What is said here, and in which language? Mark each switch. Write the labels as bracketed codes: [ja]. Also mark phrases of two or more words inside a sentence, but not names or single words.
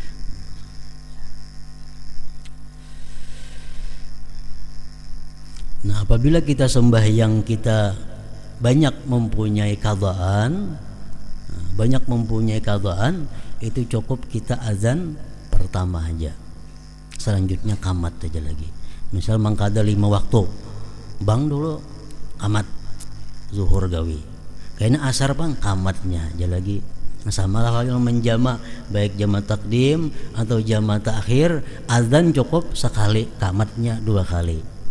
[id] Nah apabila kita sembahyang kita banyak mempunyai qadaan, itu cukup kita azan pertama aja, selanjutnya kamat aja lagi. [bjn] Misal mangkada 5 waktu, bang dulu kamat zuhur gawi, kayaknya asar pang kamatnya aja lagi. [id] Nah, sama lah yang menjama, baik jama takdim atau jama takhir, azan cukup sekali, kamatnya 2 kali.